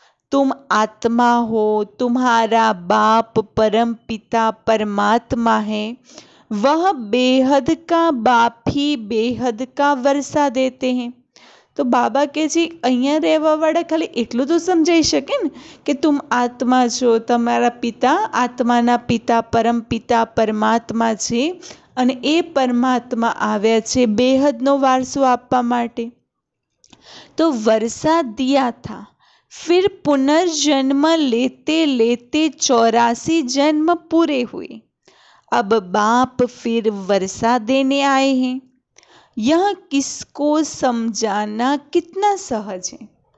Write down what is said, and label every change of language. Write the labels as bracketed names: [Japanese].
[Hindi] तुम आत्मा हो, तुम्हारा बाप परम पिता परमात्मा है, वह बेहद का बाप ही बेहद का वर्षा देते हैं। [Gujarati] तो बाबा के जी अहियाँ રહેવાવાળા ખાલી એટલું તો સમજાઈ શકે ને કે તુમ આત્મા છો, તમારા પિતા આત્માના પિતા પરમ પિતા પરમાત્મા છે અને એ પરમાત્મા આવ્યા છે બેહદનો વારસો આપવા માટે। [Hindi] तो वर्षा दिया था, फिर पुनर्जन्म लेते लेते 84 जन्म पूरे हुए। अब बाप फिर वर्षा देने आए हैं। यह किसको समझाना कितना सहज है।